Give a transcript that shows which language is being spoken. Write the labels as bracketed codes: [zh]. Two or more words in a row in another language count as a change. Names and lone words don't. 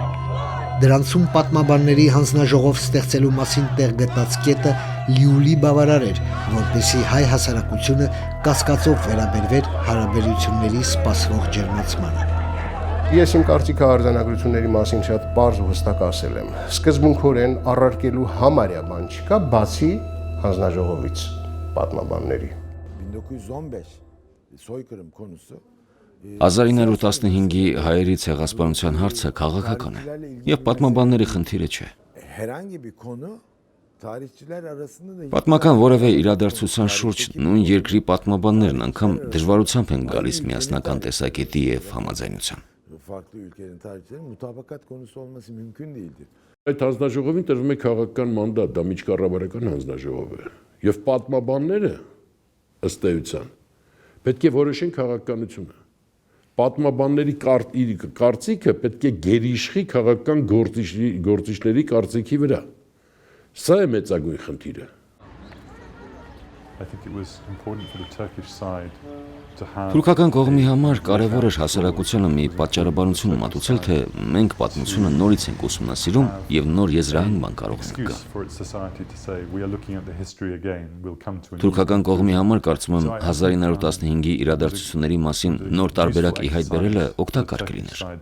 [hy] Դրանցում պատմաբանների հանձնաժողով ստեղծելու մասին տեղ գտած կետը լիուլի բավարար էր, որպեսզի հայ հասարակությունը կասկածով վերաբերվեր հարաբերությունների սպասվող ջերմացմանը։ Ես իմ կարծիքը արձանագրությունների մասին շատ պարզ ու հստակ ասել եմ։ Սկզբունքորեն առարկելու համարյա բան չկա, բացի հանձնաժողովից պատմաբանների։ [tr] 1915 soykırım konusu [hy] 1915-ի հայերի ցեղասպանության հարցը քաղաքական է եւ պատմաբանների խնդիրը չէ։ [tr] herhangi bir konu tarihçiler arasında da [hy] Պատմական որևէ իրադարձության շուրջ նույն երկրի պատմաբաններն անգամ դժվարությամբ են գալիս միասնական տեսակետի եւ համաձայնության։ [tr] farklı ülkelerin tarihçilerin mutabakat konusu olması mümkün değildir. [hy] Այդ հանձնաժողովին տրվում է քաղաքական մանդատ, դա միջկառավարական հանձնաժողով է։ Եվ պատմաբանները ըստ էության պետք է որոշեն քաղաքականությունը։ Պատմաբանների կարծիքը պետք է գերիշխի քաղաքական գործիչների կարծիքի վրա։ Սա է մեծագույն խնդիրը։ [en] I think it was important for the Turkish side to have [hy] Թուրքական կողմի համար կարևոր էր հասարակությանը մի պատճառաբանություն մատուցել, թե մենք պատմությունը նորից ենք ուսումնասիրում եւ նոր եզրահանգման կարող ենք գալ։ Թուրքական կողմի համար կարծում եմ 1915-ի իրադարձությունների մասին նոր տարբերակ ի հայտ բերելը օգտակար կլիներ։